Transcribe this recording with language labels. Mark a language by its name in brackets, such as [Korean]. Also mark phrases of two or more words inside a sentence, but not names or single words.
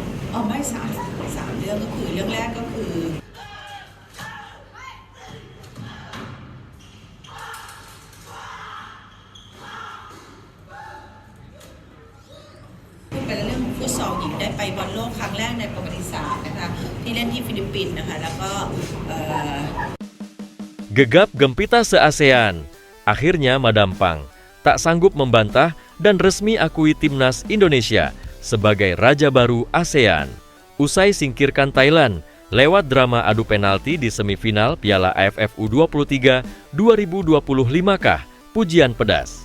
[Thai] อ๋อไม่สามเรื่องก็คือเรื่องแรกก็คือเป็นเรื่องของฟุตซอลหญิงได้ไปบอลโลกครั้งแรกในประวัติศาสตร์นะคะที่เล่นที่ฟิลิปปินส์นะคะแล้วก็ [Indonesian] Gegap gempita se-ASEAN. Akhirnya Madam Pang tak sanggup membantah dan resmi akui timnas Indonesia sebagai raja baru ASEAN. Usai singkirkan Thailand lewat drama adu penalti di semifinal Piala AFF U23 2025-kah pujian pedas.